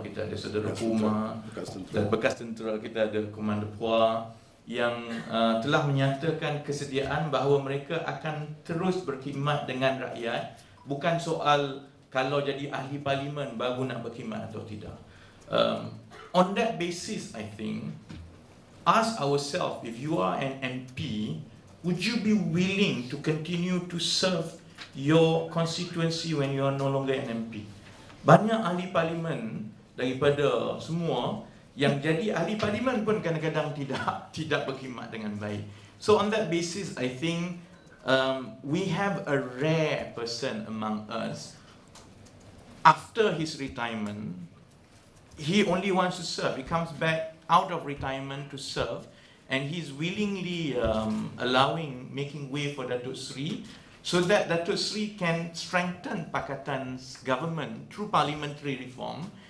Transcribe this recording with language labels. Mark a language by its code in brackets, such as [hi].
[ms] Kita ada saudara Umar dan bekas tentera, kita ada Komander Puah yang telah menyatakan kesediaan bahawa mereka akan terus berkhidmat dengan rakyat. Bukan soal kalau jadi ahli parlimen baru nak berkhidmat atau tidak. [en] On that basis, I think, ask ourselves, if you are an MP, would you be willing to continue to serve your constituency when you are no longer an MP? [ms] Banyak ahli parlimen daripada semua yang jadi ahli parlimen pun kadang-kadang tidak berkhidmat dengan baik. [en] So on that basis, I think we have a rare person among us. After his retirement, he only wants to serve. He comes back out of retirement to serve, and he's willingly making way for Datuk Seri, so that Datuk Seri can strengthen Pakatan's government through parliamentary reform.